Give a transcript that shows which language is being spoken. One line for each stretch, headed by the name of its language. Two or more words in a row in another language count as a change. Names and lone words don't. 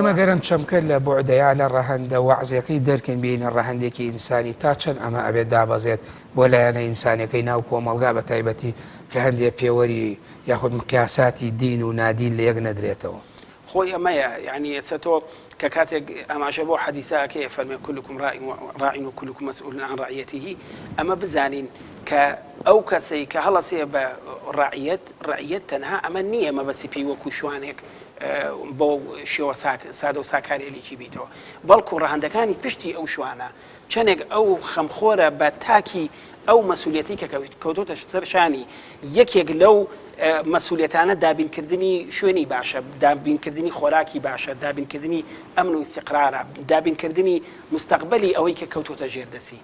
Central Kurdish: ئێمە گەرم چەمکە لە بۆعدەیە لە ڕەهەندە وەعزەکەی دەرکەن بینە ڕەهەندێکی ئینسانی تا چەند ئەمە ئەبێت دابەزێت بۆ لایەنە ئینسانەکەی ناو کۆمەڵگا بە تایبەتی کە هەندێک پێوەری یاخود مقیاساتی دین و نادین لە یەک نەدرێتەوە. خۆی ئەمەیە یعنی ئێستا تۆ کە کاتێک ئاماژە بۆ حەدیثەکەی فەرمێ
Arabic: كلكم راع وكلكم مسؤول عن رعيته
Central Kurdish: ئەمە بزانین کە ئەو کەسەی کە هەڵەسێ بە ڕعیەت تەنها ئەمە نییە مەبەسی پێی وەکو شوانێک بۆ شێوە سادە و ساکارێلیکی بیتەوە بەڵکو ڕەهەندەکانی پشتی ئەو شوانە چەندێک ئەو خەمخۆرە بە تاکی ئەو مەسئولیەتی کە کەوتۆتە سەرشانی یەکێک لەو مەسئولیەتانە دابینکردنی شوێنی باشە، دابینکردنی خۆراکی باشە، دابینکردنی ئەمن و استیقرارە، دابینکردنی مستەقبەلی ئەوەی کە کەوتۆتە ژێردەسی.